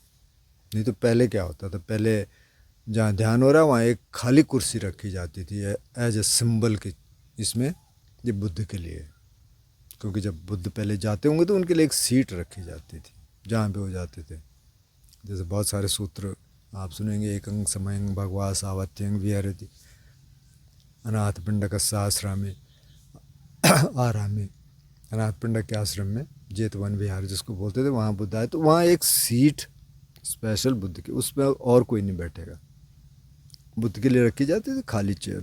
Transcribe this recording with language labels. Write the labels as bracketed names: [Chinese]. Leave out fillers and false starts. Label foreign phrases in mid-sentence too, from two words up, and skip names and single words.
[Hindi] नहीं तो पहले क्या होता था, पहले जहाँ ध्यान हो रहा है वहाँ एक खाली कुर्सी रखी जाती थी [English] as a symbol [Hindi] की, इसमें ये बुद्ध के लिए, क्योंकि जब बुद्ध पहले जाते होंगे तो उनके लिए एक सीट रखी जाती थी जहाँ पे वो जाते थे। जैसे बहुत सारे सूत्र आप सुनेंगे, [Pali] एकंग समयंग भगवा सावत्यंग विहरति अनाथ पिंडक आश्रमे आरामे, [Hindi] अनाथ पिंडक के आश्रम में जेतवन विहार जिसको बोलते थे, वहाँ बुद्ध आए। तो वहाँ एक सीट स्पेशल बुद्ध की, उसमें और कोई नहीं बैठेगा, बुद्ध के लिए रखी जाती थी खाली चेयर।